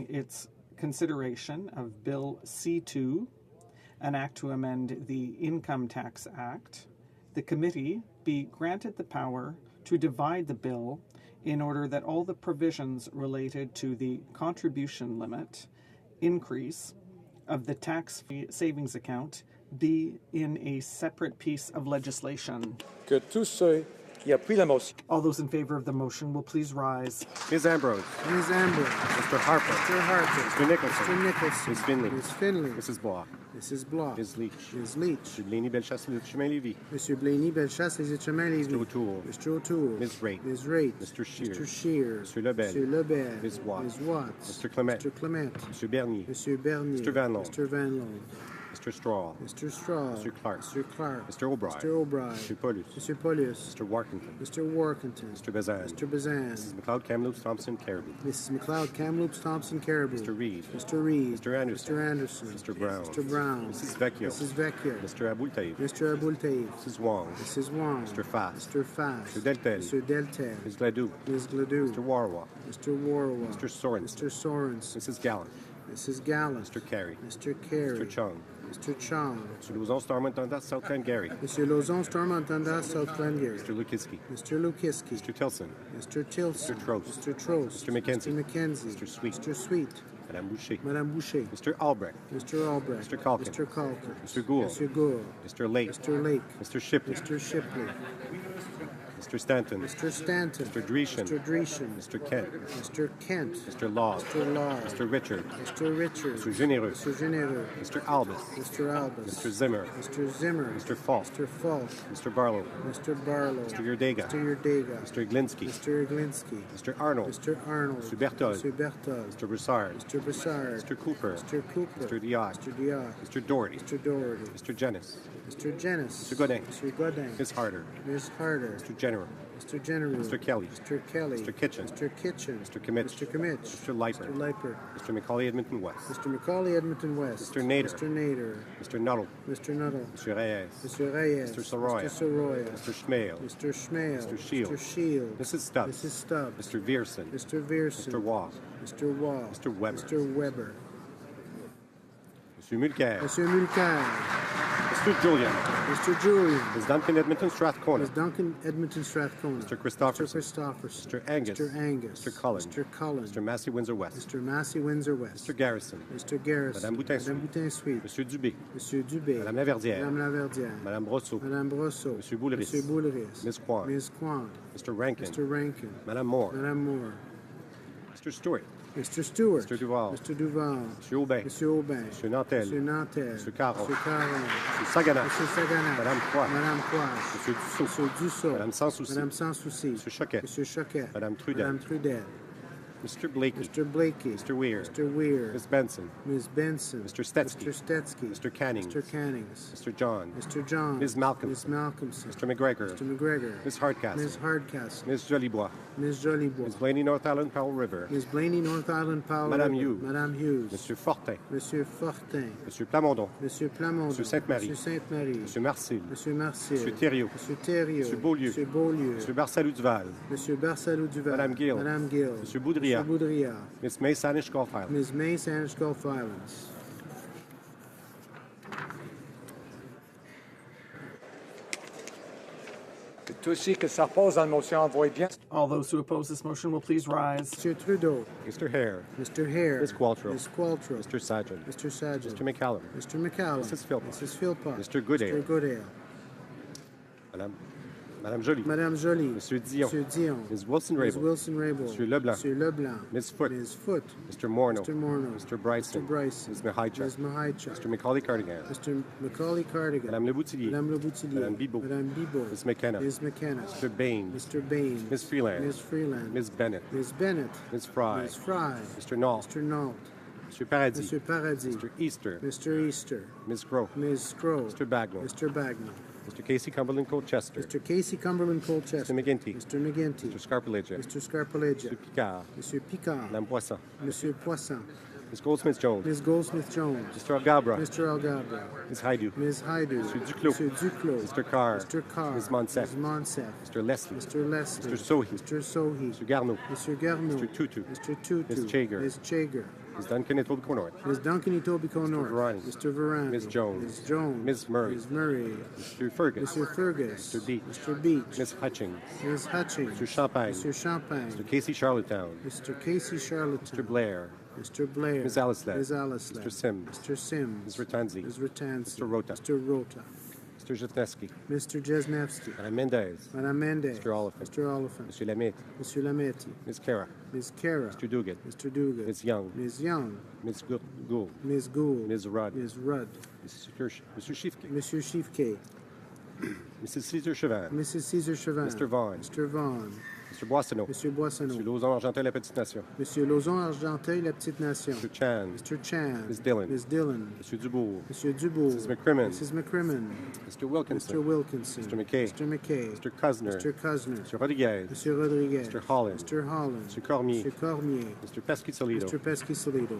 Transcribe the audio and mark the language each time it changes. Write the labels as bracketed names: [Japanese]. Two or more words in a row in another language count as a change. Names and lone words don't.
[English] its consideration of Bill C-2, an act to amend the Income Tax Act, the committee be granted the power to divide the bill in order that all the provisions related to the contribution limit increase of the tax savings account be in a separate piece of legislation. [French] Que tous ceux qui appuient la motion. [English] All those in favor of the motion will please rise. Ms. Ambrose. Ms. Ambrose. Mr. Harper. Mr. Harper. Mr. Nicholson. Mr. Nicholson. Ms. Finley. Ms. Finley. Mrs. Bloch. Mrs. Bloch. Ms. Leach. Ms. Leach. Mr. Blaney, Bellechasse, Le Chemin-Lévis. [French] Monsieur Blaney, Bellechasse, Les Chemins-Lévis. [English] Mr. O'Toole. Mr. O'Toole. Ms. Raitt. Ms. Raitt. Mr. Scheer. Mr. Scheer. Mr. Lebel. [French] Monsieur Lebel. [English] Ms. Watts. Ms. Watts. Mr. Clement. Mr. Clement. Mr. Bernier. [French] Monsieur Bernier. [English] Mr. Van Loon. Mr. Van Loon. Mr. Straw. Mr. Straw. Mr. Clark. Mr. Clark. Mr. O'Brien. Mr. O'Brien. Mr. Paulus. Mr. Paulus. Mr. Workington. Mr. Workington. Mr. Bazan. Mr. Bazan. Mrs. McLeod, Kamloops, Thompson, Caribou. Mrs. McLeod, Kamloops, Thompson, Caribou. Mr. Reed. Mr. Reed. Mr. Anderson. Mr. Anderson. Mr. Brown. Mr. Brown. Mrs. Vecchio. Mrs. Vecchio. Mr. Aboul Taïb. Mr. Aboul Taïb. Mrs. Wong. Mrs. Wong. Mr. Fast. Mr. Fast. Mr. Deltel. Mr. Deltel. Ms. Gladue. Ms. Gladue. Mr. Warwa. Mr. Warwa. Mr. Sorensen. Mr. Sorensen. Mrs. Gallant. Mrs. Gallant. Mr. Carey. Mr. Carey. Mr. Chung. Mr. Chong. Mr. Lauzon, Stormont, Dundas, South Glengarry. [French] Monsieur Lauzon, Stormont, Dundas, South Glengarry. [English] Mr. Lukiski. Mr. Lukiski. Mr. Tilson. Mr. Tilson. Mr. Trost. Mr. Trost. Mr. McKenzie. Mr. McKenzie. Mr. Sweet. Mr. Sweet. [French] Madame Boucher. Madame Boucher. [English] Mr. Albrecht. Mr. Albrecht. Mr. Calkin. Mr. Calkin. Mr. Gould. Mr. Gould. Mr. Lake. Mr. Lake. Mr. Shipley. Mr. Shipley. Mr. Stanton. Mr. Stanton. Mr. Dreeshen. Mr. Dreeshen. Mr. Kent. Mr. Kent. Mr. Law. Mr. Law. Mr. Richard. Mr. Richards. Mr. Généreux. Mr. Généreux. Mr. Albus. Mr. Albus. Mr. Zimmer. Mr. Zimmer. Mr. Falk. Mr. Falk. Mr. Barlow. Mr. Barlow. Mr. Yurdega. Mr. Yurdega. Mr. Glinsky. Mr. Glinsky. Mr. Arnold. Mr. Arnold. Mr. Berthold. Mr. Berthold. Mr. Broussard. Mr. Broussard. Mr. Cooper. Mr. Cooper. Mr. Diak. Mr. Diak. Mr. Doherty. Mr. Doherty. Mr. Jennis. Mr. Jennis. Mr. Godin. Mr. Godin. Ms. Harder. Ms. Harder. Mr. General. Mr. General. Mr. Kelly. Mr. Kelly. Mr. Kitchen. Mr. Kitchen. Mr. Kimmich. Mr. Kimmich. Mr. Leiper. Mr. Leiper. Mr. Macaulay Edmonton West. Mr. Macaulay Edmonton West. Mr. Nader. Mr. Nader. Mr. Nuttall. Mr. Nuttall. Mr. Reyes. Mr. Reyes. Mr. Soroya. Mr. Soroya. Mr. Schmale. Mr. Schmale. Mr. Shields. Mr. Shields. Mrs. Stubbs. Mrs. Stubbs. Mr. Vierson. Mr. Vierson. Mr. Waugh. Mr. Waugh. Mr. Weber. Mr. Weber. Mr. Mulcair. Mr. Mulcair. Mr. Julian. Mr. Julian. Ms. Duncan Edmonton Strathcona. Ms. Duncan Edmonton Strathcona. Mr. Christopherson. Mr. Christopherson. Mr. Angus. Mr. Angus. Mr. Cullen. Mr. Cullen. Mr. Massey Windsor West. Mr. Massey Windsor West. Mr. Garrison. Mr. Garrison. [French] Madame Boutin-Suite. Madame Boutin-Suite. Monsieur Dubé. Monsieur Dubé. Madame Laverdière. Madame Laverdière. Madame Brosseau. Madame Brosseau. Monsieur Bouleris. Monsieur Bouleris. [English] Ms. Kwan. Ms. Kwan. Mr. Rankin. Mr. Rankin. [French] Madame Moore. Madame Moore. [English] Mr. Stewart. Mr. Stewart. Mr. Duval. Mr. Duval. [French] Monsieur Aubin. Monsieur Aubin. Monsieur Nantel. Monsieur Nantel. Monsieur Caron. Monsieur Caron. Monsieur Sagana. Monsieur Sagana. Madame Croix. Madame Croix. Monsieur Dussault. Monsieur Dussault. Madame Sans Souci. Madame Sans Souci. Monsieur Choquet. Monsieur Choquet. Madame Trudel. Madame Trudel. [English] Mr. Blakey. Mr. Blakey. Mr. Weir. Mr. Weir. Ms. Benson. Ms. Benson. Mr. Stetsky. Mr. Stetsky. Mr. Cannings. Mr. Cannings. Mr. John. Mr. John. Ms. Malcolmson. Ms. Malcolmson. Mr. McGregor. Mr. McGregor. Ms. Hardcastle. Ms. Hardcastle. Ms. Jolibois. Ms. Jolibois. Ms. Blaney North Island Powell River. Ms. Blaney North Island Powell. [French] Madame River. Hughes. Madame Hughes. Monsieur Fortin. Monsieur Fortin. Monsieur Plamondon. Monsieur Plamondon. Monsieur Sainte-Marie. Monsieur Sainte-Marie. Monsieur Marcil. Monsieur Marcel. Monsieur Thériault. Monsieur Thériault. Monsieur Beaulieu. Monsieur Beaulieu. Monsieur Barsalou Duval. Monsieur Barsalou Duval. Madame Gill. Madame Gill. Monsieur Boudria. Monsieur Boudria. [English] Miss May Sanish Gulf Island. Ms. May Sanish Gulf Islands. [French] Tout aussi que ça repose dans la motion envoie bien. [English] All those who oppose this motion will please rise. [French] Monsieur Trudeau. [English] Mr. Hare. Mr. Hare. Ms. Qualtrough. Ms. Qualtrough. Mr. Sargent. Mr. Sargent. Mr. McCallum. Mr. McCallum. Mrs. Philpott. Mrs. Philpott. Mr. Goodale. Mr. Goodale. [French] Madame Joly. Madame Joly. Monsieur Dion. Monsieur Dion. [English] Ms. Wilson-Raybould. Ms. Wilson-Raybould. [French] Monsieur Leblanc. Monsieur Leblanc. [English] Ms. Foote. Ms. Foote. Mr. Morneau. Mr. Morneau. Mr. Bryson. Mr. Bryson. Ms. Mihaichuk. Ms. Mihaichuk. Mr. Macaulay Cardigan. Mr. Macaulay Cardigan. [French] Madame Le Boutillier. Madame Le Boutillier. Madame Bibeau. Madame Bibeau. [English] Ms. McKenna. Ms. McKenna. Mr. Baines. Mr. Baines. Ms. Freeland. Ms. Freeland. Ms. Bennett. Ms. Bennett. Ms. Fry. Ms. Fry. Mr. Nault. Mr. Nault. Mr. Paradis. Mr. Paradis. Mr. Easter. Mr. Easter. Ms. Groh. Ms. Crow. Mr. Bagnall. Mr. Bagnall. Mr. Casey Cumberland Colchester. Mr. Casey Cumberland Colchester. Mr. McGinty. Mr. McGinty. Mr. Scarpaleggia. Mr. Scarpaleggia. Mr. Picard. [French] Monsieur Picard. Madame Poisson. Monsieur Poisson. [English] Ms. Goldsmith-Jones. Ms. Goldsmith-Jones. Mr. Algabra. Mr. Algabra. Ms. Haidu. Ms. Haidu. Mr. Duclos. [French] Monsieur Duclos. [English] Mr. Carr. Mr. Carr. Ms. Monsef. Ms. Monsef. Mr. Leslie. Mr. Leslie. Mr. Sohi. Mr. Sohi. Mr. Garneau. Mr. Garneau. Mr. Tutu. Mr. Tutu. Ms. Chager. Ms. Chager. Ms. Duncan Etobicoke North. Ms. Duncan Etobicoke North. Varani. Mr. Varani. Ms. Jones. Ms. Jones. Ms. Murray. Ms. Murray. Mr. Fergus. Mr. Fergus. Mr. Beach. Mr. Beach. Ms. Hutchings. Ms. Hutchings. Mr. Champagne. Mr. Champagne. Mr. Casey Charlottetown. Mr. Casey Charlottetown. Mr. Blair. Mr. Blair. Ms. Alislett. Ms. Alislett. Mr. Sims. Mr. Sims. Ms. Ratanzi. Ms. Ratanzi. Mr. Rota. Mr. Rota. Mr. Jefneski. Mr. Jesnevsky. [French] Madame Mendez. Madame Mendez. [English] Mr. Oliphant. Mr. Oliphant. [French] Monsieur Lamette. Monsieur Lametti. [English] Ms. Kara. Ms. Kara. Mr. Duguid. Mr. Duguid. Ms. Young. Ms. Young. Ms. Gould. Ms. Gould. Ms. Rudd. Ms. Rudd. Mr. Schiefke. [French] Monsieur Chiefke. [English] Mrs. Cesar Chauvin. Mrs. Caesar Chauvin. Mr. Vaughn. Mr. Vaughn. Mr. Boissonneau. [French] Monsieur Boissonneau. [English] Mr. Lauzon Argentin, La Petite Nation. [French] Monsieur Lauzon Argenteuil, La Petite Nation. [English] Mr. Chan. Mr. Chan. Ms. Dillon. Ms. Dillon. Mr. Dubourg. [French] Monsieur Dubourg. [English] Mrs. McCrimmon. Mrs. McCrimmon. Mr. Wilkinson. Mr. Wilkinson. Mr. McKay. Mr. McKay. Mr. Cusner. Mr. Cusner. Mr. Rodriguez. [French] Monsieur Rodriguez. [English] Mr. Holland. Mr. Holland. Mr. Cormier. Mr. Cormier. Mr. Pesky-Solido. Mr. Pesky-Solido.